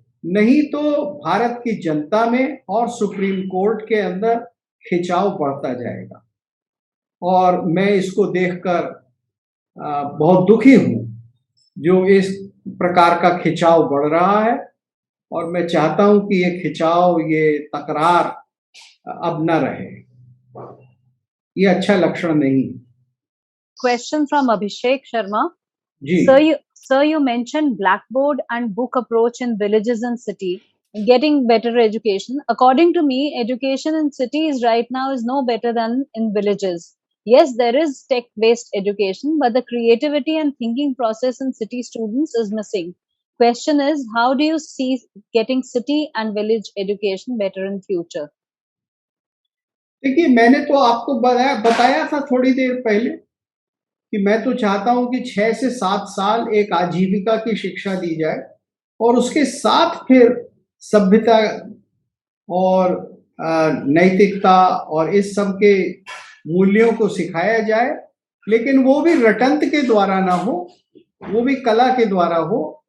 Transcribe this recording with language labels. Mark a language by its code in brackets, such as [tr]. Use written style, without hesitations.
[hi] नहीं तो भारत की जनता में और सुप्रीम कोर्ट के अंदर खिंचाव बढ़ता जाएगा, और मैं इसको देखकर बहुत दुखी हूं जो इस प्रकार का खिंचाव बढ़ रहा है, और मैं चाहता हूं कि ये खिंचाव, ये तकरार अब न रहे। ये अच्छा लक्षण नहीं। [en] Question from Abhishek Sharma. [hi] Ji [en] Sir, you mentioned blackboard and book approach in villages and city, getting better education. According to me, education in cities right now is no better than in villages. Yes, there is tech-based education, but the creativity and thinking process in city students is missing. Question is, how do you see getting city and village education better in future? [hi] देखिए, मैंने तो आपको बताया था थोड़ी देर पहले कि मैं तो चाहता हूं कि 6 से 7 साल एक आजीविका की शिक्षा दी जाए, और उसके साथ फिर सभ्यता और नैतिकता और इस सब के मूल्यों को सिखाया जाए, लेकिन वो भी रटंत के द्वारा ना हो, वो भी कला के द्वारा हो।